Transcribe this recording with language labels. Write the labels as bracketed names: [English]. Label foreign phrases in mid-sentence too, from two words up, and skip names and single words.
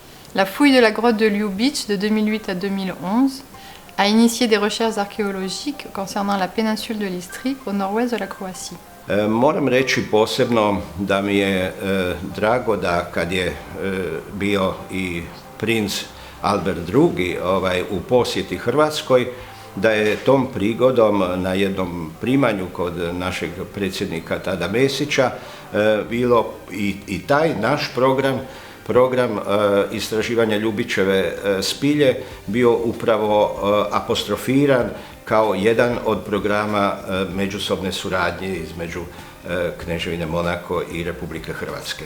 [French] La fouille de la grotte de Ljubić de 2008 à 2011 a initié des recherches archéologiques concernant la péninsule de l'Istrie au nord-ouest de la Croatie. [Croatian] Moram reći posebno da mi je drago da kad je bio i princ Albert II u posjeti Hrvatskoj, da je tom prigodom na jednom primanju kod našeg predsjednika tada Mesića bilo i taj naš program istraživanja Ljubićeve spilje bio upravo apostrofiran kao jedan od programa međusobne suradnje između Kneževine Monako i Republike Hrvatske.